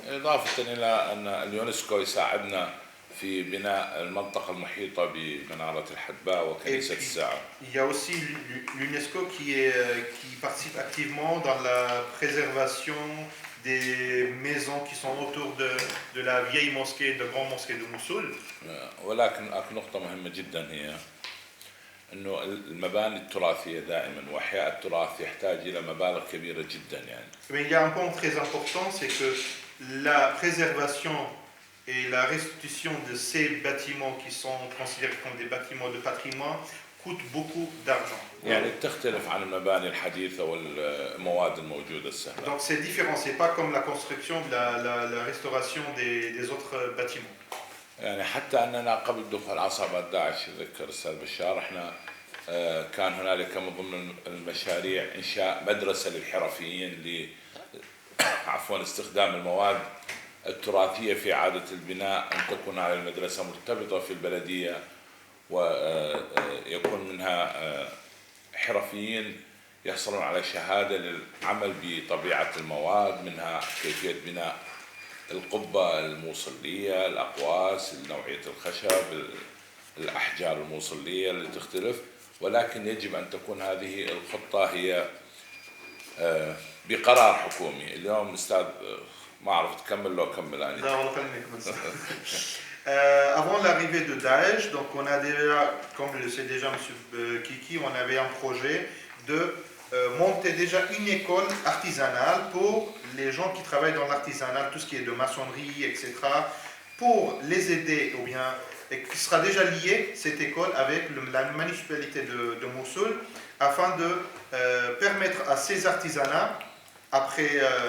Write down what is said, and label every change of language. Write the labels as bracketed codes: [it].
[ar] إضافة إلى أن اليونسكو يساعدنا في بناء المنطقة المحيطة بمنارة الحدباء وكنيسة الساعة. [fr] Il y a aussi l'UNESCO qui participe activement dans la préservation des maisons qui sont autour de la vieille mosquée, de grande mosquée de Mossoul. [ar] ولكن أكو نقطة مهمة جدا هي إنه المباني التراثية دائما وإحياء التراث يحتاج إلى مبالغ كبيرة جدا يعني. [fr] Mais il y a un point très important, c'est que la préservation et la restitution de ces bâtiments qui sont considérés comme des bâtiments de patrimoine coûte beaucoup d'argent. [ar] يعني تختلف عن المباني الحديثة والمواد الموجودة السهلة. [fr] Donc c'est différent, c'est pas comme la construction, la restauration des autres bâtiments. [ar] يعني حتى أننا قبل دخول عصابات داعش يذكر الأستاذ بشار احنا كان هنالك من ضمن المشاريع إنشاء مدرسة للحرفيين استخدام المواد التراثية في إعادة البناء أن تكون على المدرسة مرتبطة في البلدية ويكون منها حرفيين يحصلون على شهادة للعمل بطبيعة المواد منها كيفية بناء القبة الموصلية الأقواس نوعية الخشب الأحجار الموصلية اللي تختلف ولكن يجب أن تكون هذه الخطة هي بقرار حكومي. اليوم أستاذ ما أعرف تكمل لو كمل أنا. لا والله خليني أكمل. [fr] Avant l'arrivée de Daesh, donc on a déjà, comme le sait déjà M. Kiki, on avait un projet de monter déjà une école artisanale pour les gens qui travaillent dans l'artisanat, tout ce qui est de maçonnerie, etc., pour les aider, ou bien, et qui sera déjà lié, cette école, avec la municipalité de Mossoul, afin de permettre à ces artisanats, après